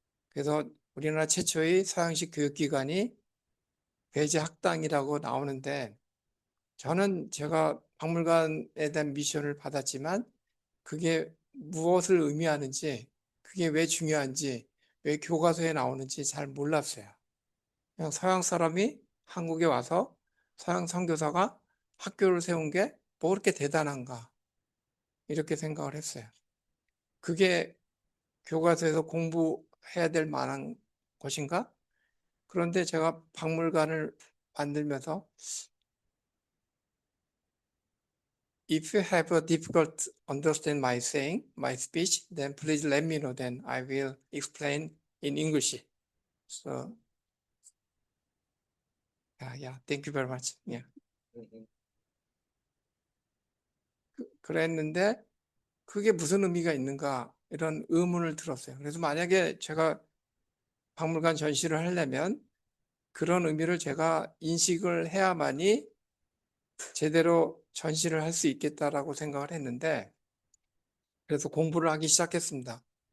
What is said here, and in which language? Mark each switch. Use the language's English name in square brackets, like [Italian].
[Korean] 그래서 우리나라 최초의 서양식 교육기관이 배재학당이라고 나오는데 저는 제가 박물관에 대한 미션을 받았지만 그게 무엇을 의미하는지 그게 왜 중요한지 왜 교과서에 나오는지 잘 몰랐어요. 그냥 서양 사람이 한국에 와서 서양 선교사가 학교를 세운 게 뭐 그렇게 대단한가 이렇게 생각을 했어요. 그게 교과서에서 공부해야 될 만한 것인가? 그런데 제가 박물관을 만들면서 [English] If you have a difficult understand my saying, my speech, then please let me know. Then I will explain in English. So Yeah, thank you very much. Yeah. [Korean] 그랬는데 그게 무슨 의미가 있는가 이런 의문을 들었어요. 그래서 만약에 제가 박물관 전시를 하려면 그런 의미를 제가 인식을 해야만이 제대로 전시를 할 수 있겠다라고 생각을 했는데 그래서 공부를 하기 시작했습니다.